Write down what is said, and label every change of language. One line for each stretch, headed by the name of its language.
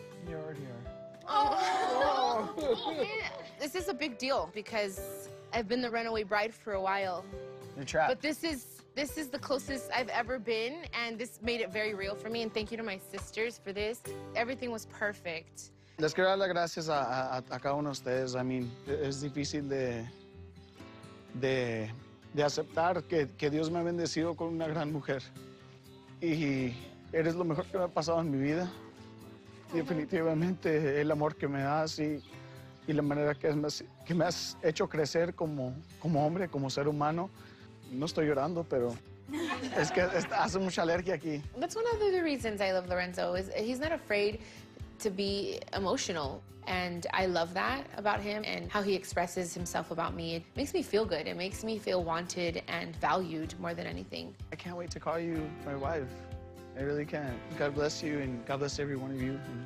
English: You already are. Oh. This is a big deal because I've been the runaway bride for a while. You're trapped. But this is the closest I've ever been, and this made it very real for me, and thank you to my sisters for this. Everything was perfect.
Spanish: Les quiero dar las gracias a cada uno de ustedes.
English: I mean,
Spanish: es difícil de aceptar que Dios me ha bendecido con una gran mujer. Y eres lo mejor que me ha pasado en mi vida. Definitivamente el amor que me das y la manera que me has hecho crecer como hombre, como ser humano. No estoy llorando, pero es que hace mucha alergia aquí.
English: That's one of the reasons I love Lorenzo, is he's not afraid to be emotional. And I love that about him and how he expresses himself about me. It makes me feel good. It makes me feel wanted and valued more than anything. I can't wait to call you my wife. I really can't. God bless you, and God bless every one of you.